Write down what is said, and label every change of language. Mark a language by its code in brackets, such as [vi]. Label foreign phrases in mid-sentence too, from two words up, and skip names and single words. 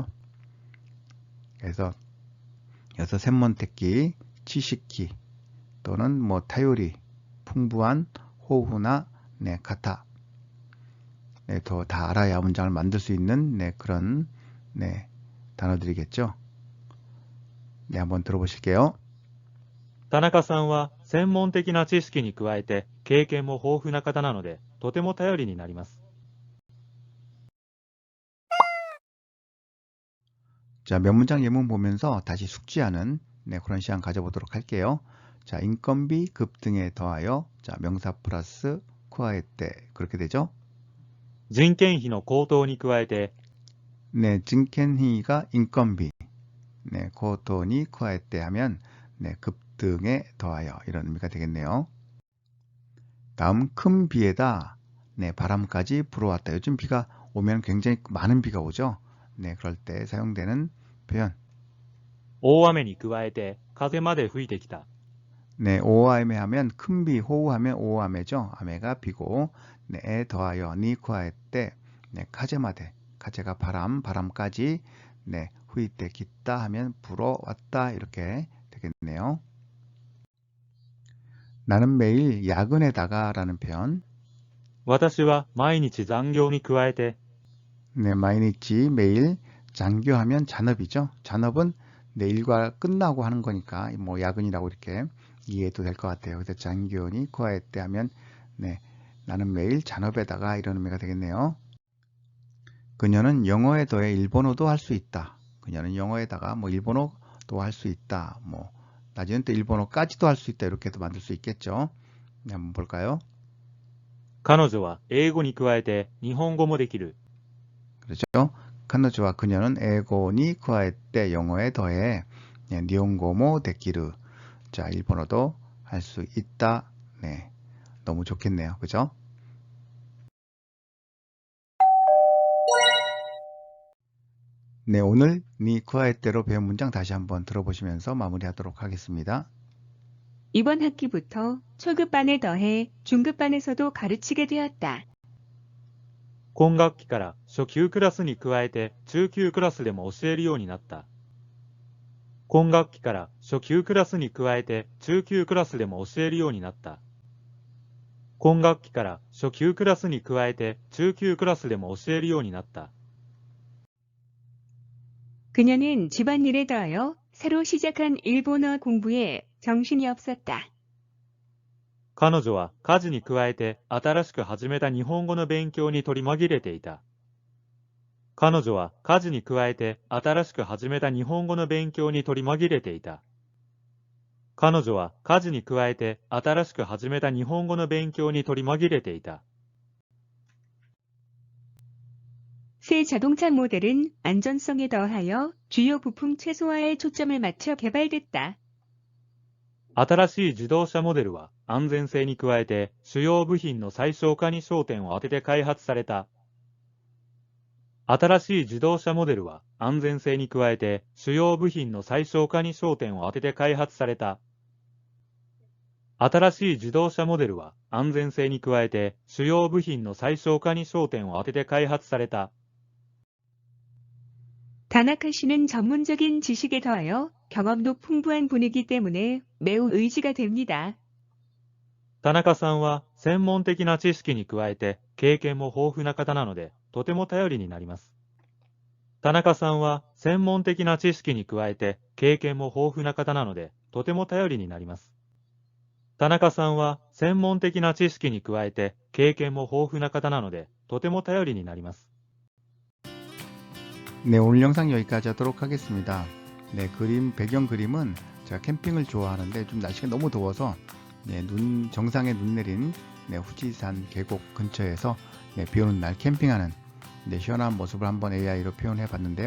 [ko] 그래서 여기서 [ja] 専門的、知識 [ko] 또는 뭐 타요리, 풍부한 호후나 네, 가타, 네, 더 다 알아야 문장을 만들 수 있는 네, 그런 네, 단어들이겠죠. 네, 한번 들어보실게요. [ja] 田中さんは専門的な知識に加えて経験も豊富な方なので、とても頼りになります。 [ko] 자, 몇 문장 예문 보면서 다시 숙지하는 네, 그런 시간 가져보도록 할게요. 자, 인건비, 급 등에 더하여 자, 명사 플러스 쿠아에때 그렇게 되죠. [ja] 人件費の高騰に加えて [ko] 네, 진켄히가 인건비, 네, [ja] 高騰に加えて [ko] 하면 네, 급 등에 더하여 이런 의미가 되겠네요. 다음 큰 비에다 네, 바람까지 불어왔다. 요즘 비가 오면 굉장히 많은 비가 오죠. 네, 그럴 때 사용되는 표현. [ja] 大雨に加えて風まで吹いてきた。 [ko] 네, 오아메 하면 큰 비, 호우하면 오아메죠. 아메가 비고, 네, 에 더하여 [ja] に加えて, [ko] 네, [ja] 風まで、風が [ko] 바람, 바람까지, 네, [ja] 吹いてきた [ko] 하면 불어왔다 이렇게 되겠네요. 나는 매일 야근에다가라는 표현. [ja] 私は毎日残業に加えて [ko] 네, 마이니치 매일 장교하면 잔업이죠. 잔업은 내 일과 끝나고 하는 거니까 뭐 야근이라고 이렇게 이해도 될 것 같아요. 그래서 [ja] 残業に加えて [ko] 하면 네, 나는 매일 잔업에다가 이런 의미가 되겠네요. 그녀는 영어에 더해 일본어도 할 수 있다. 그녀는 영어에다가 뭐 일본어도 할 수 있다. 뭐 나중엔 또 일본어까지도 할 수 있다. 이렇게도 만들 수 있겠죠. 네, 한번 볼까요? [ja] 彼女は英語に加えて日本語もできる。 [ko] 그렇죠. 카노즈와 그녀는 [ja] 英語に加えて [ko] 영어에 더해 네, [ja] 日本語もできる. [ko] 자, 일본어도 할 수 있다. 네, 너무 좋겠네요. 그죠? 네, 오늘 [ja] に加えて [ko] 배운 문장 다시 한번 들어보시면서 마무리하도록 하겠습니다. 이번 학기부터 초급반에 더해 중급반에서도 가르치게 되었다. [ja] 今学期から初級クラスに加えて中級クラスでも教えるようになった。今学期から初級クラスに加えて中級クラスでも教えるようになった。今学期から初級クラスに加えて中級クラスでも教えるようになった。 [ko] 그녀는 집안일에 더하여 새로 시작한 일본어 공부에 정신이 없었다. [ja] 彼女は家事に加えて新しく始めた日本語の勉強に取り紛れていた。彼女は家事に加えて新しく始めた日本語の勉強に取り紛れていた。彼女は家事に加えて新しく始めた日本語の勉強に取り紛れていた。 [ko] 새 자동차 모델은 안전성에 더하여 주요 부품 최소화에 초점을 맞춰 개발됐다. [ja] 新しい自動車モデルは安全性に加えて主要部品の最小化に焦点を当てて開発された。新しい自動車モデルは安全性に加えて主要部品の最小化に焦点を当てて開発された。新しい自動車モデルは安全性に加えて主要部品の最小化に焦点を当てて開発された。 [ko] 다나카 씨는 전문적인 지식에 더하여 경험도 풍부한 분이기 때문에 매우 의지가 됩니다. [ja] 田中さんは専門的な知識に加えて経験も豊富な方なのでとても頼りになります。田中さんは専門的な知識に加えて経験も豊富な方なのでとても頼りになります。田中さんは専門的な知識に加えて経験も豊富な方なのでとても頼りになります。 [ko] 네, 오늘 영상 여기까지 하도록 하겠습니다. 네, 배경 그림은 제가 캠핑을 좋아하는데 좀 날씨가 너무 더워서 네, 정상에 눈 내린 네, 후지산 계곡 근처에서 네, 비 오는 날 캠핑하는 네, 시원한 모습을 한번 AI로 표현해 봤는데요.